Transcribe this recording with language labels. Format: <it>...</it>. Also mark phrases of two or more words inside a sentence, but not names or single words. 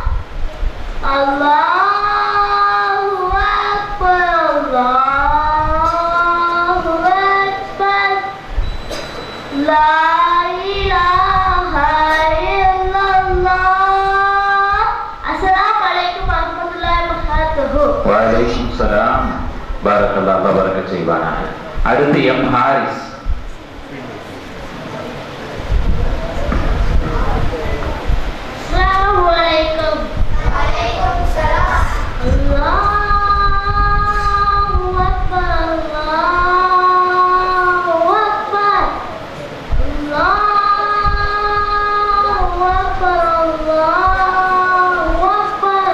<ar>الله أكبر، الله أكبر. لا إله إلا الله. السلام عليكم ورحمة الله وبركاته. வலைக்கும்சலாம்.</ar> <ta>பாரக்கல்லாஹ் அல்லாஹ் பரக்கத் செய்வானாக. அடுத்து எம் ஹாரிஸ்.</ta> <ar>Assalamualaikum. Waalaikumsalam. الله أكبر، الله أكبر، الله أكبر، الله أكبر.</ar>